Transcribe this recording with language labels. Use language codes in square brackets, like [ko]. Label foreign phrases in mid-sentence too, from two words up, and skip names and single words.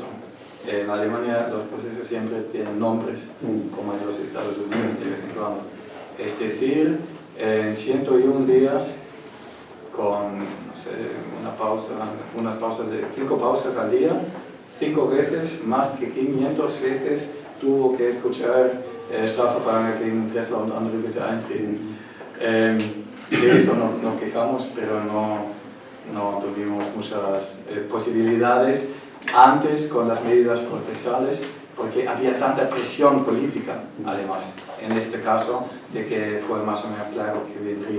[es] En Alemania los procesos siempre tienen nombres, como en los Estados Unidos de vez en cuando. Es decir, en 101 días, con no sé, unas pausas de 5 pausas al día, 5 veces, más que 500 veces, tuvo que escuchar [de] Strafverfahren gegen Dressler und andere bitte eintreten. [es] De eso nos quejamos, pero no tuvimos muchas posibilidades antes con las medidas procesales, porque había tanta presión política, además, en este caso, de que fue más o menos claro que vendría.